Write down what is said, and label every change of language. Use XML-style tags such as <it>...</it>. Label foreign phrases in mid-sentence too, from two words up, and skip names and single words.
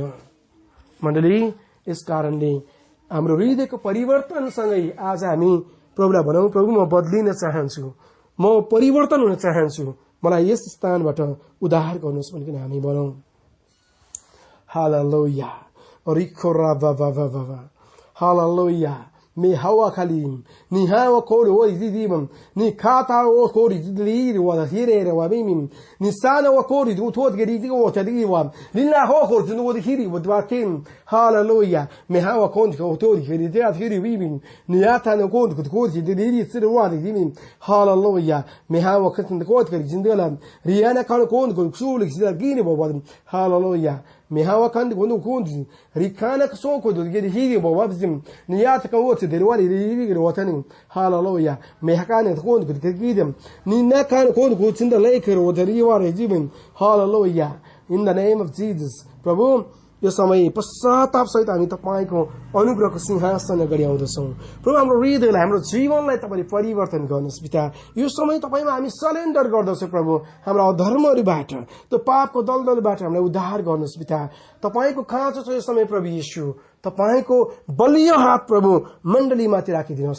<ne>मण्डली, यस कारणले हाम्रो हृदयको परिवर्तनसँगै आज हामी प्रभुलाई भनौं, प्रभु म बदलिन चाहन्छु, म परिवर्तन हुन चाहन्छु, मलाई यस स्थानबाट उद्धार गर्नुहोस् भनिकन हामी भनौं। हालेलुया, हालेलुया। Me hawa kalim, ni hawa kori o idimam, ni kata o kori dili wa hire wa mimim, ni sana wa kori du tot gedi o tadiwa, lilla ho kori du wa hiri wa dwatin. Hallelujah. Me hawa kont ko tori hiri dia hiri wimim, ni ata no kont ko kori dili sir wa dimim. Hallelujah. Me hawa kont ko kori jindala, riana kan kont ko suli sida gini wa. Hallelujah. Me hawa kan ko no kont rikana so ko gedi hiri wa wabzim, ni ata ka derwari riri watanin. Hallelujah. Me hakane kon ko kidem, ni na kan kon ko tinda leker o deriwa rejibin.</ne> <en>Hallelujah. In the name of Jesus.</en> <ne>Prabhu, यो समय पश्चाताप सहित हामी तपाईको अनुग्रहको सिंहासन अगाडि आउँदछौं। प्रभु, हाम्रो हृदयलाई, हाम्रो जीवनलाई तपाईले परिवर्तन गर्नुहोस् पिता। यो समय तपाईमा हामी सरेन्डर गर्दछौं प्रभु। हाम्रो अधर्महरुबाट, त्यो पापको दलदलबाट हामीलाई उद्धार गर्नुहोस् पिता। तपाईको खाँचो छ यो समय प्रभु येशू। तपाईको बलियो हात प्रभु मण्डलीमाथि राखिदिनुहोस्।</ne>